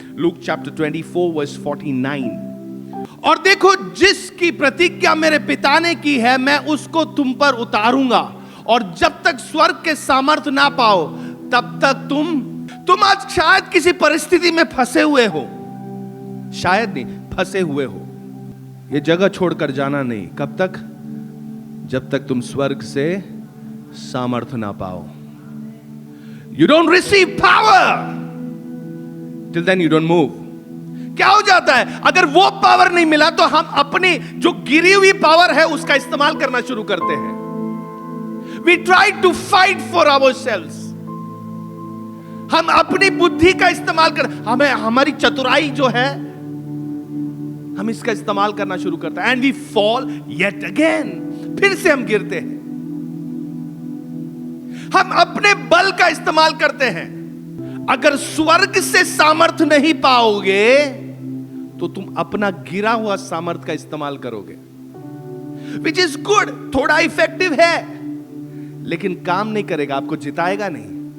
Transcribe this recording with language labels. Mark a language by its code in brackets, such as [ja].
[hi] Luke chapter 24 verse 49। और देखो, जिसकी प्रतिज्ञा मेरे पिता ने की है, मैं उसको तुम पर उतारूंगा, और जब तक स्वर्ग के सामर्थ ना पाओ तब तक तुम आज शायद किसी परिस्थिति में फंसे हुए हो, शायद नहीं, फंसे हुए हो। ये जगह छोड़कर जाना नहीं। कब तक? जब तक तुम स्वर्ग से सामर्थ ना पाओ। [en] You don't receive power till then you don't move. [hi] क्या हो जाता है अगर वो पावर नहीं मिला तो हम अपनी जो गिरी हुई पावर है उसका इस्तेमाल करना शुरू करते हैं। [en] We try to fight for ourselves. [hi] हम अपनी बुद्धि का इस्तेमाल कर, हमें हमारी चतुराई जो है, हम इसका इस्तेमाल करना शुरू करते हैं। [en] And we fall yet again. [hi] फिर से हम गिरते हैं। हम अपने बल का इस्तेमाल करते हैं। अगर स्वर्ग से सामर्थ नहीं पाओगे तो तुम अपना गिरा हुआ सामर्थ का इस्तेमाल करोगे, [en] which is good, [hi] थोड़ा इफेक्टिव है, लेकिन काम नहीं करेगा, आपको जिताएगा नहीं।